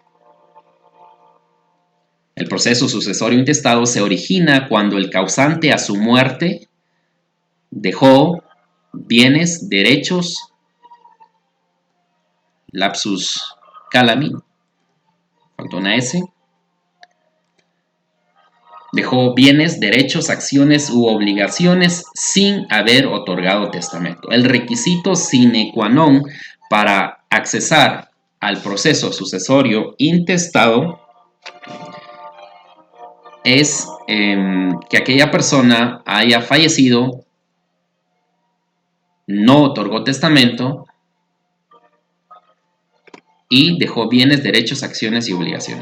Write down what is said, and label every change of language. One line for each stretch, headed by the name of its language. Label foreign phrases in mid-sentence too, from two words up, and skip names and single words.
Spanish: El proceso sucesorio intestado se origina cuando el causante a su muerte dejó bienes, derechos,
Latin: lapsus calami,
Spanish: faltó una S, dejó bienes, derechos, acciones u obligaciones sin haber otorgado testamento. El requisito
Latin: sine qua non
Spanish: para accesar al proceso sucesorio intestado es que aquella persona haya fallecido no otorgó testamento y dejó bienes, derechos, acciones y obligaciones.